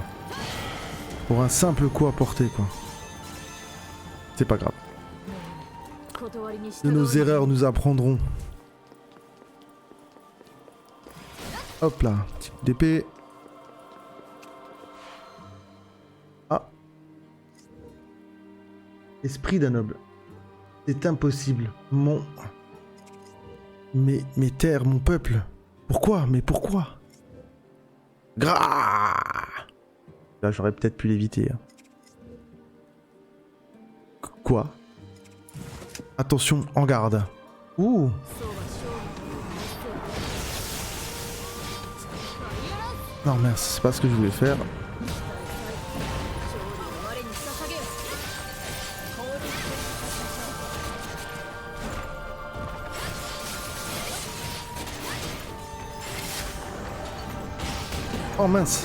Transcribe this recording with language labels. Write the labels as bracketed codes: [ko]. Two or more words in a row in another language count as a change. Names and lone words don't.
[fr] Pour un simple coup à porter quoi. C'est pas grave. [ja] 断りに従 [fr] De [ja] う [fr] nos erreurs nous apprendrons. Hop là, petit coup d'épée. Ah. Esprit d'un noble. C'est impossible. Mes terres, mon peuple. Pourquoi? Mais pourquoi? Là j'aurais peut-être pu l'éviter. Hein. Quoi? Attention, en garde. Ouh. [ja] そうは勝利 [fr] Non merci, c'est pas ce que je voulais faire. [ja] 勝利を我に捧げよ [fr] Oh mince.